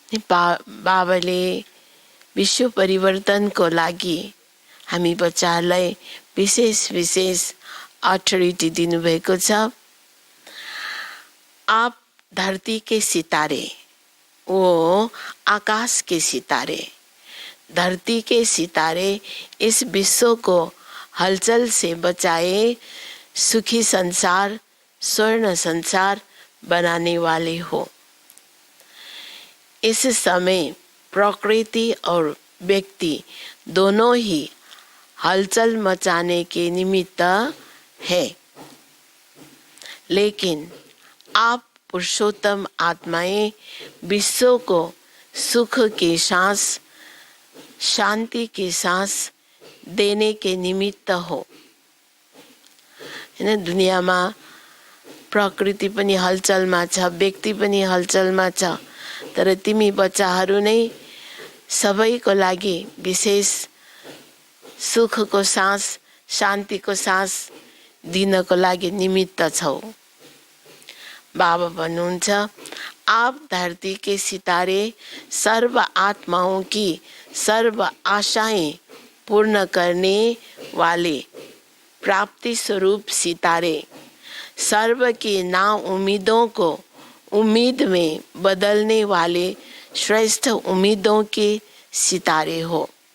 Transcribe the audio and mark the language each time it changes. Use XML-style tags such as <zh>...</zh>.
<ne>बाबाले विश्व परिवर्तनको लागि हामी बच्चाहरूलाई विशेष अथोरिटी दिनुभएको छ।</ne> <hi>आप धरती के सितारे वो आकाश के सितारे धरती के सितारे इस विश्व को हलचल से बचाए सुखी संसार स्वर्ण संसार बनाने वाले हो। इस समय प्रकृति और व्यक्ति दोनों ही हलचल मचाने के निमित्त है, लेकिन आप पुरुषोत्तम आत्माएं विश्व को सुख की सांस शांति की सांस देने के निमित्त हो।</hi> <ne>हैन दुनियामा प्रकृति पनि हलचलमा छ, व्यक्ति पनि हलचलमा छ, तर तिमी बच्चाहरू नै सबैको लागि विशेष सुखको सास शान्तिको सास दिनको लागि निमित्त छौ। बाबा भन्नुहुन्छ,</ne> <hi>आप धरती के सितारे, सर्व आत्माओं की सर्व आशाएं पूर्ण करने वाले प्राप्ति स्वरूप सितारे, सर्व की ना उम्मीदों को उम्मीद में बदलने वाले श्रेष्ठ उम्मीदों के सितारे हो।</hi>